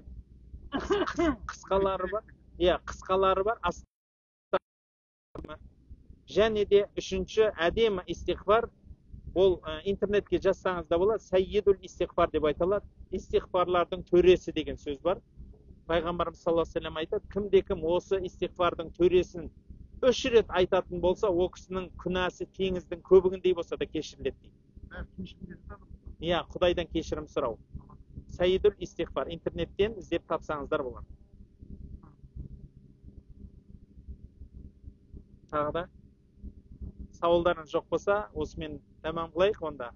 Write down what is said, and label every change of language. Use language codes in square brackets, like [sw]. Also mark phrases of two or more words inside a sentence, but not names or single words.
[kk] Қысқалары бар. Және де үшінші әдемі истиғфар, ол интернетке жазсаңыз да болады, [ar] سيد الاستغفار [kk] деп айтылады. Истиғфарлардың төресі деген сөз бар. Пайғамбарымыз [ar] صلى الله عليه وسلم [kk] айтады, кім осы истиғфардың төресін 3 рет айтатын болса, о кісінің күнәсі теңіздің көбігіндей болса да кешіріледі дейді. Құдайдан кешірім сұрау. [ar] سيد الاستغفار, [kk] интернеттен іздеп тапсаңыздар болады. Тағы да сауалдарыңыз жоқ болса, осымен тәмам қылайық онда.